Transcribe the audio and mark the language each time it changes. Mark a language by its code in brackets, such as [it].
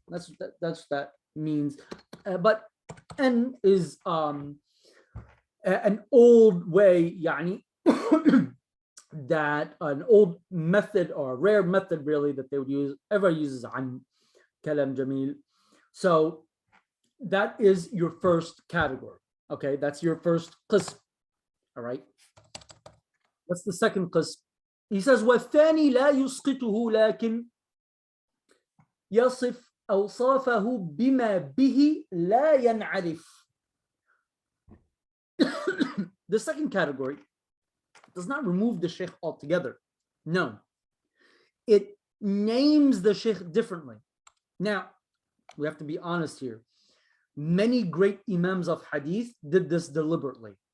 [en] That's what that means. But an is an old way, يعني that an old method or a rare method really that they would use, ever uses an kalam jamil. So that is your first category. Okay, that's your first qism. All right. What's the second qism? He says [ar] والثاني لا يسقطه لكن يصف أوصافه بما به لا ينعرف. [en] The second category does not remove the sheikh altogether. No, it names the sheikh differently. Now, we have to be honest here. Many great imams of hadith did this deliberately.